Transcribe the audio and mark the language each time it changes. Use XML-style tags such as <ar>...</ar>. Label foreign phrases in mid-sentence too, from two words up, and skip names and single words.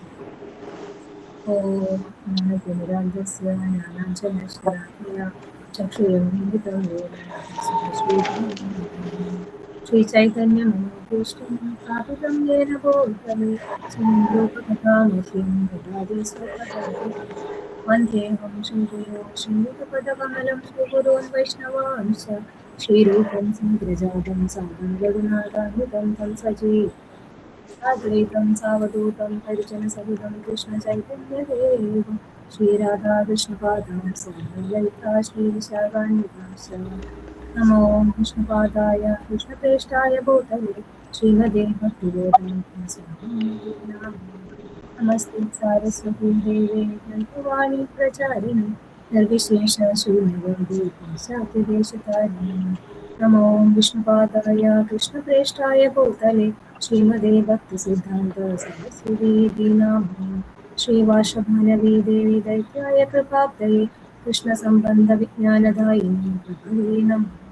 <sa>ॐ ज्ञानतिमिरान्धस्य ज्ञानाञ्जनशलाकया चक्षुरुन्मीलितं येन तस्मै श्रीचैतन्यमनोभीष्टं स्थापितं येन भूतले स्वयं रूपकथामह्यं ददाति स्वपदान्तिकम्. वन्देहं श्रीगुरो श्रीयुतपदकमलं श्रीगुरून् वैष्णवांश्च श्रीरूपं साग्रजातं सादरं रघुनाथान्वितं तं सजीवम् अद्वैतं सावधूतं परिजनसहितं कृष्णचैतन्यदेवं श्रीराधाकृष्णपादां ललिता श्रीविशाखान्वितांश्च नमो विष्णुपादाय कृष्णप्रेष्ठाय भूतले श्रीमते भक्तिवेदान्त स्वामिने नमस्ते सारस्वती देवे ग्रन्थवाणी प्रचारिणे निर्विशेष शून्यवन्दे पाश्चात्यदेशतारिणे नमो विष्णुपादाय कृष्णप्रेष्ठाय भूतले श्रीमते भक्तिसिद्धान्त सरस्वती नाम्नि श्रीवासभानवी देवी दैत्याय कृपाब्धये कृष्णसम्बन्धविज्ञानदायिनी प्रभवे नमः।</sa>